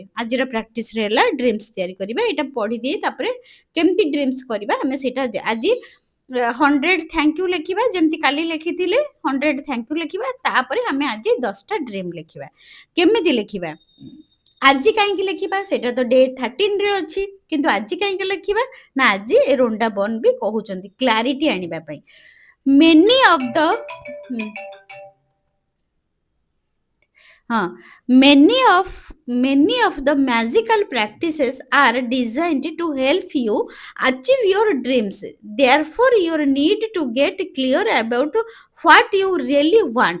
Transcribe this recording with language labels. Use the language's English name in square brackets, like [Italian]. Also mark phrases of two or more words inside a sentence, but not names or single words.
[Odia] ଆଜିର ପ୍ରାକ୍ଟିସରେ ହେଲା ଡ୍ରିମ୍ସ ତିଆରି କରିବେ। ଏଇଟା ପଢିଦିଏ, ତାପରେ କେମିତି ଡ୍ରିମ୍ସ କରିବା ଆମେ ସେଇଟା ଆଜି 100 [English] thank you [Odia] ଲେଖିବା, ଯେମିତି କାଲି ଲେଖିଥିଲେ 100 [English] thank you [Odia] ଲେଖିବା। ତାପରେ ଆମେ ଆଜି 10ଟା ଡ୍ରିମ୍ ଲେଖିବା। କେମିତି ଲେଖିବା? ଆଜି କାହିଁକି ଲେଖିବା? ସେଇଟା ତ ଡେ 13ରେ ଅଛି, କିନ୍ତୁ ଆଜି କାହିଁକି ଲେଖିବା ନା ଆଜି ରୋଣ୍ଡା ବନ୍ ବି କହୁଛନ୍ତି କ୍ଲାରିଟି ଆଣିବା ପାଇଁ। [English] many of the many of the magical practices are designed to help you achieve your dreams. Therefore you need to get clear about what you really want.